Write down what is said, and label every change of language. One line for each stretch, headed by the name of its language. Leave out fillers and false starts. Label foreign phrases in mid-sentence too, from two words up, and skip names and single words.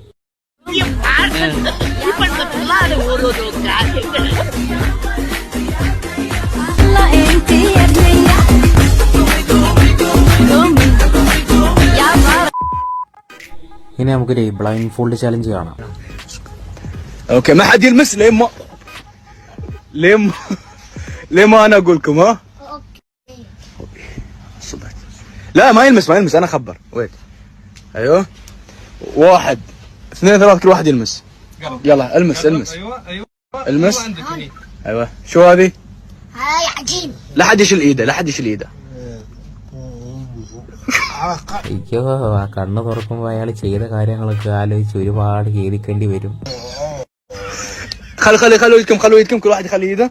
Malayalam: ഇനി നമുക്കൊരു ബ്ലൈൻഡ് ഫോൾഡ് ചാലഞ്ച് കാണാം.
Arabic: اوكي ما حد يلمس ليه ما انا اقول لكم ها؟ صبعت. لا ما يلمس انا اخبر. ويت ايوه 1 2 3 كل واحد يلمس. يلا المس المس. ايوه شو هذه؟ هاي عجين. لا حد يشيل ايده
Malayalam: അയ്യോ, ആ കണ്ണ് തുറക്കുമ്പോൾ അയാൾ ചെയ്ത കാര്യങ്ങളൊക്കെ ആലോചിച്ച് ഒരുപാട് ഖേദിക്കേണ്ടി വരും.
Arabic: خلوا يدكم كل واحد يخلي ايده.